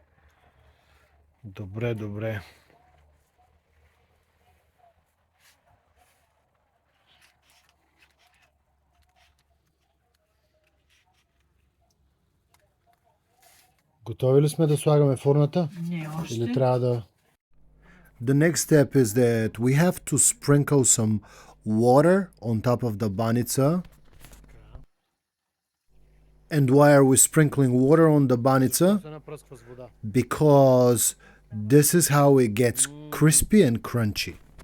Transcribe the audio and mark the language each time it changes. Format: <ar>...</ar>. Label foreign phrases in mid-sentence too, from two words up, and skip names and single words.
<bg>Добре. Готови ли сме да слагаме фурната? Не още. Или трябва да...</bg> <en>The next step is that we have to sprinkle some water on top of the banitsa. And why are we sprinkling water on the banitsa? Because this is how it gets crispy and crunchy.</en>